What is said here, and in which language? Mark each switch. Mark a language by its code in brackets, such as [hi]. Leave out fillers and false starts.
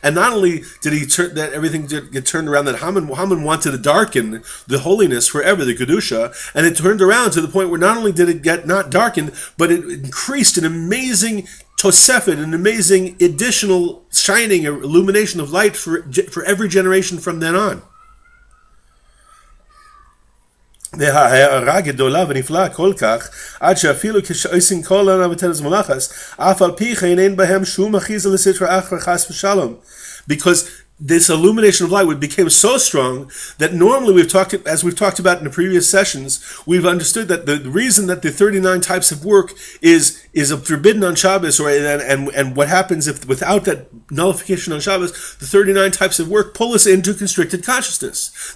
[en] And not only did he turn that everything get turned around, that Haman wanted to darken the holiness forever, the kedusha, and it turned around to the point where not only did it get not darkened, but it increased an amazing tosefet, an amazing additional shining, illumination of light for every generation from then on. [he] וההארה גדולה ונפלאה כל כך, עד שאפילו כשעושים כל המתנס מלאכס, אף על פי כן אין בהם שום אחיזה לסטרא אחרא חס ושלום. [en] Because this illumination of light became so strong that normally we've talked about in the previous sessions, we've understood that the reason that the 39 types of work is forbidden on Shabbos, and what happens if without that nullification on Shabbos, the 39 types of work pull us into constricted consciousness.